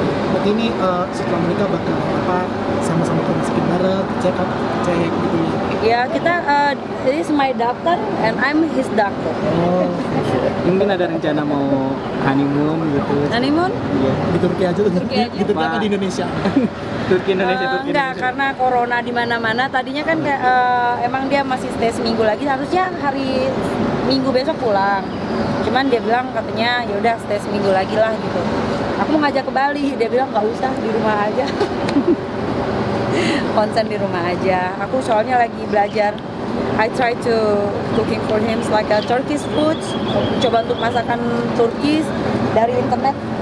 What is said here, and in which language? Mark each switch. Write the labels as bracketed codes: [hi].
[id] Berarti ini setelah menikah bakal apa sama-sama ke rumah sakit bareng, cek gitu ya. Ya kita [en] this is my doctor and I'm his doctor. Oh, [id] Mungkin ada rencana mau honeymoon gitu. Honeymoon? Iya. di Turki aja tuh. Turki aja. Di Turki apa di Indonesia? Turki Indonesia, Turki Enggak, Indonesia. karena corona di mana-mana. Tadinya kan kayak, emang dia masih stay seminggu lagi. Harusnya hari Minggu besok pulang. Cuman dia bilang katanya ya udah stay seminggu lagi lah gitu. Aku mau ngajak ke Bali, dia bilang nggak usah di rumah aja. Konsen di rumah aja. Aku soalnya lagi belajar [en] I try to cooking for him like a Turkish food. [id] Coba untuk masakan Turkish dari internet.